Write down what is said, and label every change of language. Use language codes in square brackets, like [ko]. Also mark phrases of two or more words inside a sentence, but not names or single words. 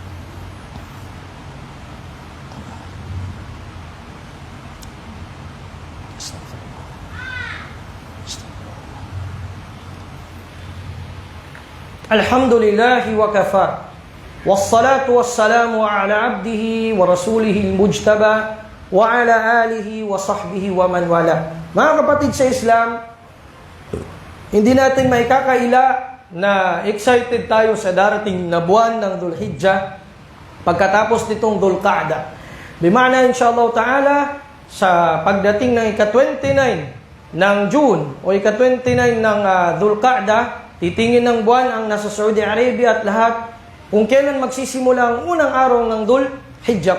[ar] الحمد لله وكفى. والصلاة والسلام على عبده ورسوله المجتبى وعلى آله وصحبه ومن والى. [tl] Mga kapatid sa Islam, hindi natin maikakaila na excited tayo sa darating na buwan ng Dhul Hijjah pagkatapos nitong Dhul Qa'dah. Bimana [ar] إن شاء الله تعالى, [tl] sa pagdating ng ika-29 ng June o ika-29 ng Dhul Qa'dah, titingin ng buwan ang nasa Saudi Arabia at lahat kung kailan magsisimula ang unang araw ng Dhul Hijjah.